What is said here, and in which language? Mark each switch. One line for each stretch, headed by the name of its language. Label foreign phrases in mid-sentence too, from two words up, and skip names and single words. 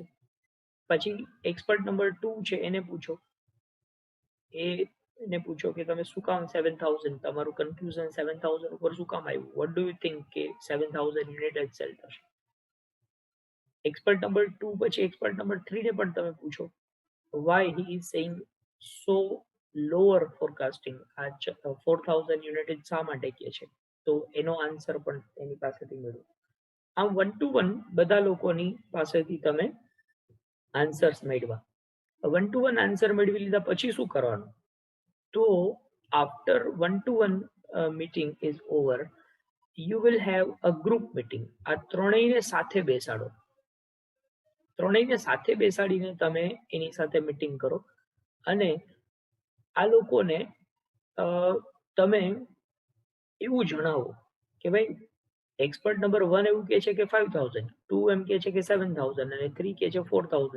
Gujarati: પછી
English: expert number
Gujarati: 2 છે એને પૂછો, એને પૂછો કે તમે શું કામ 7000, તમારું કન્ક્લુઝન 7000 ઉપર શું કામ આવ્યું,
English: what do you think
Gujarati: કે 7000 યુનિટ જ સેલ થશે.
English: expert number
Gujarati: 2 પછી
English: expert number
Gujarati: 3 ને પણ તમે પૂછો,
English: why he is saying so lower forecasting?
Gujarati: આ 4000 યુનિટ શા માટે કહે છે? તો એનો આન્સર પણ એની પાસેથી મેળવો. આમ 1 to 1 બધા લોકોની પાસેથી તમે આન્સર્સ મેળવા. 1 to 1 આન્સર મેળવી લીધા પછી શું કરવાનું? તો
English: આફ્ટર 1 to 1 meeting is over, you will have a group meeting.
Gujarati: આ ત્રણેયને સાથે બેસાડો. ત્રણેયને સાથે બેસાડીને તમે એની સાથે મીટિંગ કરો અને આ લોકોને તમે એવું જણાવો કે ભાઈ
English: expert number
Gujarati: 1 એવું કહે છે કે 5000, 2 એમ કહે છે કે 7000 અને 3 કહે છે 4000.